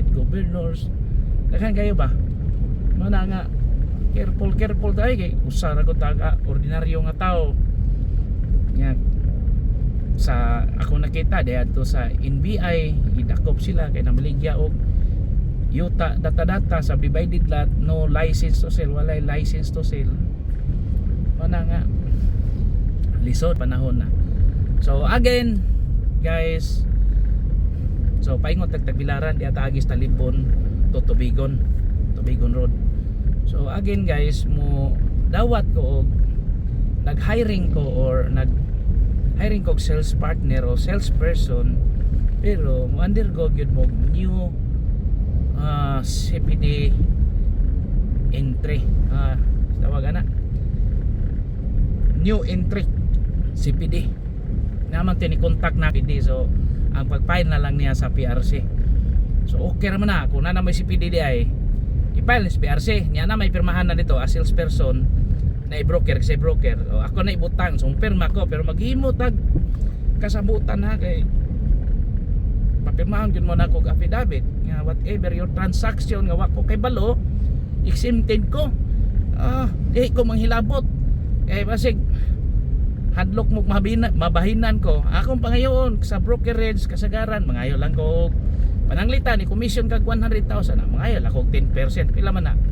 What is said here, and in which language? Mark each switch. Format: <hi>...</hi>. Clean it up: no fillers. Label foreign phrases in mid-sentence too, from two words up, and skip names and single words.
<ceb>governors daghan kayo ba mana nga careful tayo kay usa ra ko taga ordinaryo nga tao nya sa ako nakita diadto sa NBI idakop sila kay namaligya og yuta data sa divided lot</ceb> <en>no license to sell</en> <ceb>walay</ceb> <en>license to sell</en> <ceb>mana nga lisod panahon na so again guys so paingon tagbilaran diata agis talibon to Tubigon Road so again guys mo dawat ko og nag-hiring ko og</ceb> <en>sales partner</en> <ceb>o salesperson pero mo undergo gyud mo new CPD entry tawag ana</ceb> <en>new entry</en> <ceb>CPD naman tini-contact na PD so ang pag-file na lang niya sa PRC so okay naman na kung na may CPD di ay i-file sa PRC niya na may pirmahan na dito</ceb> <en>as salesperson</en> <ceb>na i-broker kasi broker o, ako na ibutang so pirma ko pero maghimo tag kasabutan ha kay papirmahan gyud mo na kog affidavit nga</ceb> <en>whatever your transaction</en> <ceb>nga wa ko kay balo exempted ko di ko manghilabot kay basig hadlok mo mabahinan ko akong pangayoon sa brokerage kasagaran mangayo lang ko pananglitan ni commission kag 100,000 mangayo lang ko 10% pila man na</ceb>